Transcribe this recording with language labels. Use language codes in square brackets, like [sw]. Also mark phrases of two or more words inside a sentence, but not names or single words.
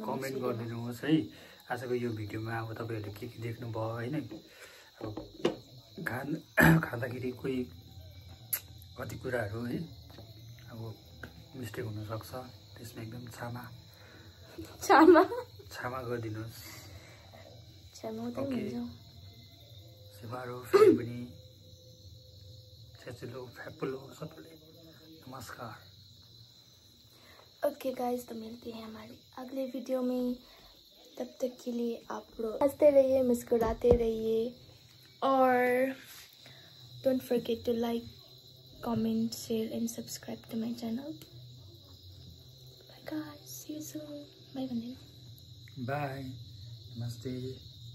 [ne] कमेन्ट गरिदिनुहोस् है आजको यो भिडियोमा अब तपाईँहरूले के देख्नुभयो होइन अब खाँदाखेरि कोही कति कुराहरू है अब मिस्टेक हुनसक्छ त्यसमा एकदम क्षमा गरिदिनुहोस् ओके सेवारो फेरि पनि छेचिलो फ्यापुलो सबैले नमस्कार [en] okay guys [hi] तो मिलते हैं हमारे अगले वीडियो में तब तक के लिए आप लोग हंसते रहिए मुस्कुराते रहिए और [en] don't forget to like comment share and subscribe to my channel bye guys see you soon bye bye namaste